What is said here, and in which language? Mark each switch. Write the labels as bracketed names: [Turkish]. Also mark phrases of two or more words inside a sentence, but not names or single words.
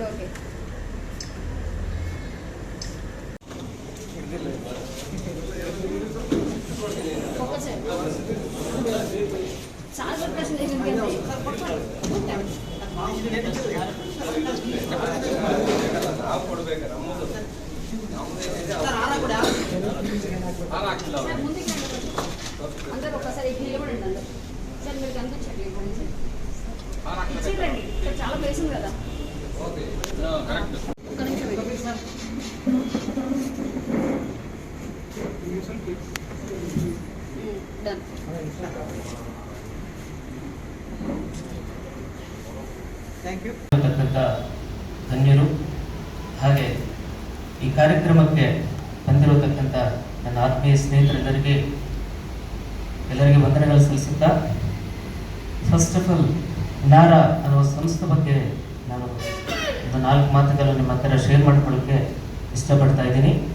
[Telugu] ఓకే, చాలా ప్రశ్న అందరూ ఒకసారి నిలబడండి. అందరూ సార్ మీరు కనిపించట్లేదు, ఇచ్చేయండి. ఇక్కడ చాలా ప్లేస్ ఉంది కదా. ఒక్క నిమిషం డన్. [Kannada] ಧನ್ಯರು. ಹಾಗೆ ಈ ಕಾರ್ಯಕ್ರಮಕ್ಕೆ ಬಂದಿರತಕ್ಕಂಥ ನನ್ನ ಆತ್ಮೀಯ ಸ್ನೇಹಿತರೆಲ್ಲರಿಗೆ ವಂದನೆಗಳು ಸಲ್ಲಿಸುತ್ತಾ, [English] first of all [Kannada] ನಾರಾ ಅನ್ನುವ ಸಂಸ್ಥೆ ಬಗ್ಗೆ ನಾನು ಒಂದು 4 ಮಾತುಗಳು ನಿಮ್ಮ ಹತ್ತಿರ ಶೇರ್ ಮಾಡ್ಕೊಳ್ಳೋಕ್ಕೆ ಇಷ್ಟಪಡ್ತಾ ಇದ್ದೀನಿ.